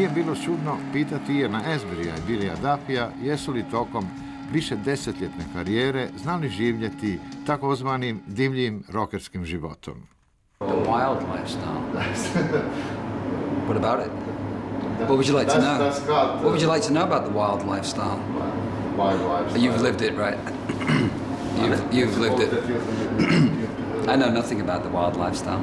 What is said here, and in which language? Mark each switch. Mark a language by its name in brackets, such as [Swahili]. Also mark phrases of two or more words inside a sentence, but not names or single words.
[Croatian] bilo čudno pitati Iana Asburya i Billya Duffya jesu li tokom više desetljetne karijere znali živjeti takozvanim divljim rokerskim životom. [English] The wild lifestyle. What about it? What would you like to know? What would you like to know about the wild lifestyle? Wild lifestyle. You've lived it, right? You've lived it. I know nothing about the wild lifestyle.